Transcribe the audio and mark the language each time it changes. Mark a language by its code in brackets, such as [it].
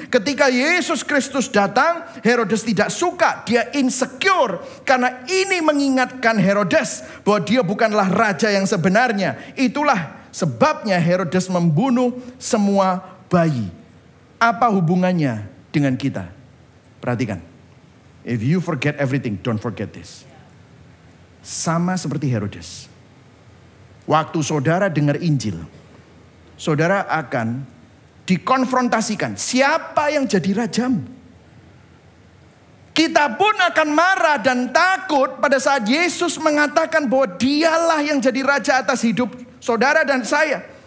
[id] Ketika Yesus Kristus datang, Herodes tidak suka. Dia insecure. Karena ini mengingatkan Herodes bahwa dia bukanlah raja yang sebenarnya. Itulah sebabnya Herodes membunuh semua bayi. Apa hubungannya dengan kita? Perhatikan. [en] If you forget everything, don't forget this. [id] Sama seperti Herodes. Waktu saudara dengar Injil, saudara akan dikonfrontasikan. Siapa yang jadi rajamu? Kita pun akan marah dan takut pada saat Yesus mengatakan bahwa dialah yang jadi raja atas hidup saudara dan saya.